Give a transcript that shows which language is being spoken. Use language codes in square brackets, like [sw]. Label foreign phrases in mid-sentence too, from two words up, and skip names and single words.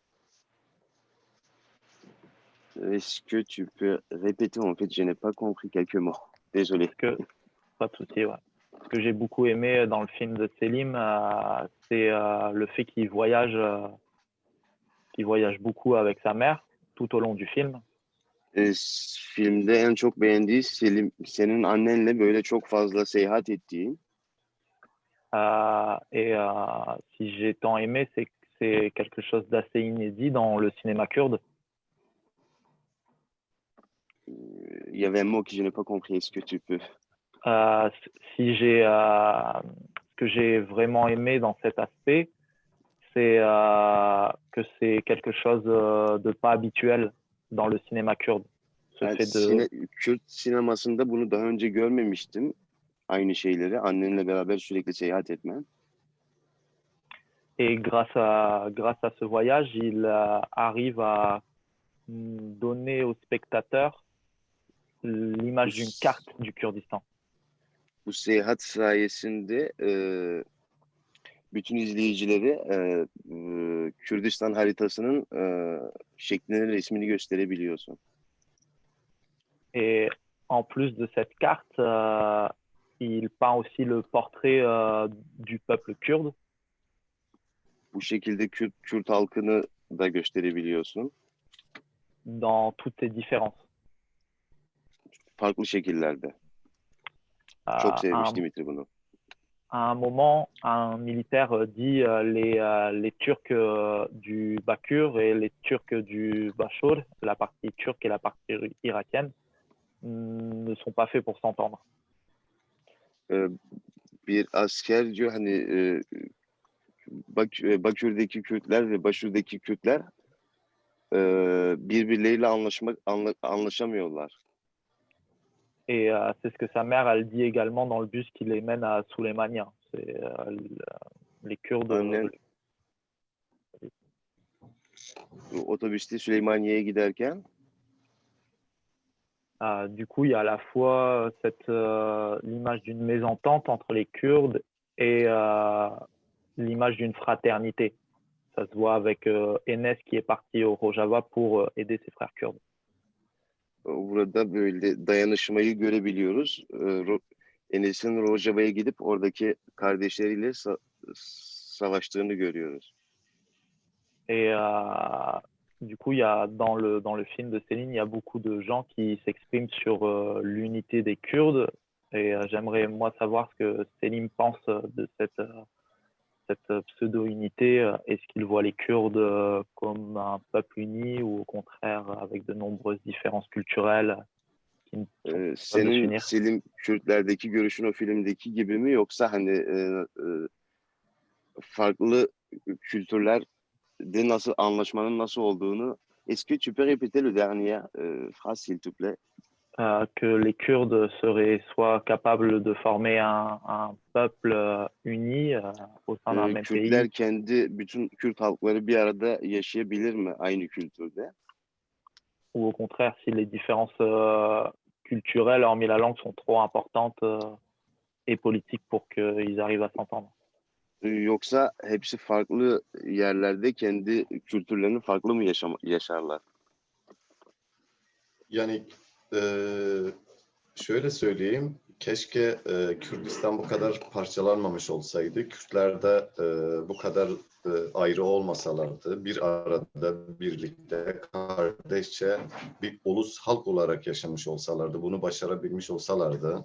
[fr] Est-ce que tu peux répéter? En fait, je n'ai pas compris quelques mots. Désolé. Pas de souci, ouais. Ce que j'ai beaucoup aimé dans le film de Selim, c'est le fait qu'il voyage beaucoup avec sa mère tout au long du film. [tr] Filmde en çok beğendiği Selim, senin annenle böyle çok fazla seyahat ettiğin. [fr] Si j'ai tant aimé, c'est que c'est quelque chose d'assez inédit dans le cinéma kurde. Il y avait un mot que je n'ai pas compris. Est-ce que tu peux? Si j'ai ce que j'ai vraiment aimé dans cet aspect, c'est que c'est quelque chose de pas habituel dans le cinéma kurde. Ce [tr] Ben [fr] fait de [tr] Kürt sinemasında bunu daha önce görmemiştim. Aynı şeyleri. Annenle beraber sürekli seyahat etmen. [fr] et grâce à ce voyage, il arrive à donner aux spectateurs l'image d'une carte du Kurdistan. [tr] Bu seyahat sayesinde bütün izleyicilere Kürdistan haritasının şeklini, resmini gösterebiliyorsun. [fr] Et en plus de cette carte, il peint aussi le portrait du peuple kurde. [tr] Bu şekilde Kürt halkını da gösterebiliyorsun. [fr] Dans toutes ses différences. [tr] Farklı şekillerde. Çok sevmiş Dimitri bunu. [fr] À un moment, un militaire dit les Turcs du Bakur et les Turcs du Bachur, la partie turque et la partie irakienne, ne sont pas faits pour s'entendre. [tr] Bir asker diyor hani Bakür'deki Kürtler ve Başur'daki Kürtler birbirleriyle anlaşamıyorlar. [fr] Et c'est ce que sa mère, elle dit également dans le bus qui les mène à Souleymania. C'est les Kurdes. [tr] Annen otobüste Süleymaniye'ye giderken [fr] Du coup, il y a à la fois l'image d'une mésentente entre les Kurdes et l'image d'une fraternité. Ça se voit avec Enes qui est parti au Rojava pour aider ses frères kurdes. [tr] burada böyle dayanışmayı görebiliyoruz. Enes'in Rojava'ya gidip oradaki kardeşleriyle savaştığını görüyoruz. [fr] Et du coup, il y a dans le film de Céline, il y a beaucoup de gens qui s'expriment sur l'unité des Kurdes. Et j'aimerais moi savoir ce que Céline pense de cette pseudo-unité. Est-ce qu'il voit les Kurdes comme un peuple uni ou au contraire avec de nombreuses différences culturelles qui ne sont pas de [tr] Senin [fr] s'unir? [tr] Selim Kürtlerdeki görüşün o filmdeki gibi mi, yoksa hani farklı kültürlerde nasıl anlaşmanın nasıl olduğunu? [fr] Est-ce que tu peux répéter le dernier phrase s'il te plaît? Que les Kurdes seraient soit capables de former un peuple uni au sein d'un même [tr] Kürtler [fr] pays, [tr] kendi bütün Kürt halkları bir arada yaşayabilir mi aynı kültürde? [fr] ou au contraire, si les différences culturelles, hormis la langue, sont trop importantes et politiques pour qu'ils arrivent à s'entendre. [tr] Yoksa hepsi farklı yerlerde kendi kültürlerini farklı mı yaşarlar? Yani şöyle söyleyeyim, keşke Kürdistan bu kadar parçalanmamış olsaydı, Kürtler de bu kadar ayrı olmasalardı, bir arada, birlikte, kardeşçe bir ulus halk olarak yaşamış olsalardı, bunu başarabilmiş olsalardı.